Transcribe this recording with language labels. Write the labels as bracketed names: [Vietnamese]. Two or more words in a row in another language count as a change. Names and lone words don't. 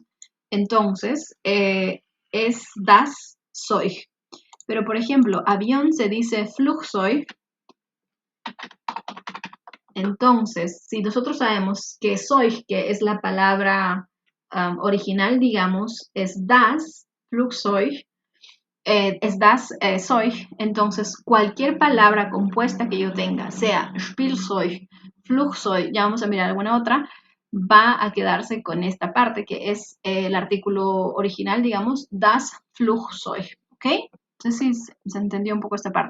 [Spanish] Entonces, es [German] das Zeug. [Spanish] Pero, por ejemplo, avión se dice Flugzeug. Entonces, si nosotros sabemos que Zeug, que es la palabra original, digamos, es [German] das Flugzeug, [Spanish] es [German] das Zeug, [Spanish] entonces cualquier palabra compuesta que yo tenga, sea [German] Spielzeug, Flugzeug, [Spanish] ya vamos a mirar alguna otra, va a quedarse con esta parte que es el artículo original, digamos, [German] das Flugzeug, [Spanish] ¿ok? No sé si se entendió un poco esta parte.